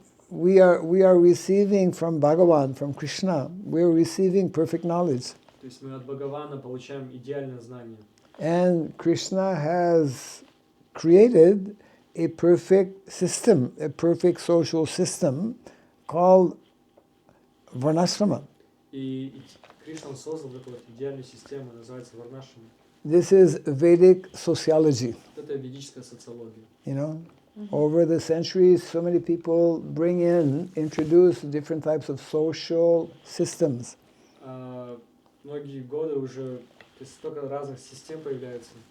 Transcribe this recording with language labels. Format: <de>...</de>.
<en>We are receiving from Bhagavan, from Krishna. We are receiving perfect knowledge.</en> <ru>То есть мы от Бхагавана получаем идеальное знание.</ru> <en>And Krishna has created a perfect system, a perfect social system called Varnashrama.</en> <ru>И Кришна создал эту вот идеальную систему, называется Варнашрама.</ru> <en>This is Vedic sociology.</en> <ru>Это ведическая социология.</ru> <en>You know, over the centuries, so many people introduce different types of social systems.</en> <ru>Многие годы уже, то есть столько разных систем появляется.</ru>